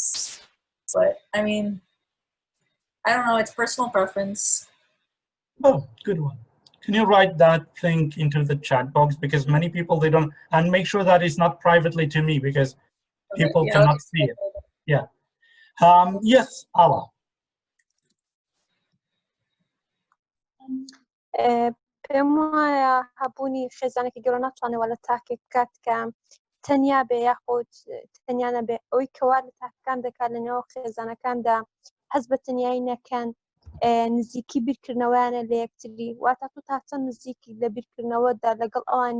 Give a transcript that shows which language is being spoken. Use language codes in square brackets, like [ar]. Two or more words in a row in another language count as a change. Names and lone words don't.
[en] But I mean, I don't know, it's personal preference. Oh, good one. Can you write that thing into the chat box? Because many people, they don't, and make sure that it's not privately to me because people Yeah, cannot see it. Yeah. Yes, Allah. [ckb] پێم وایە هەبوونی خێزانێکی گەورە ناتوانێت وە لە تاکێک بکات کە تەنیا بێ یاخود تەنیا نەبێ ئەوەی کەوا لە تاکەکان دەکات لەنێوە خێزانەکاندا هەست بە تەنیایی نەکەن نزیکی بیرکردنەوەیانە لە یەکتری واتە تو تا چەند نزیکی لە بیرکردنەوەدا لەگەڵ ئەوانی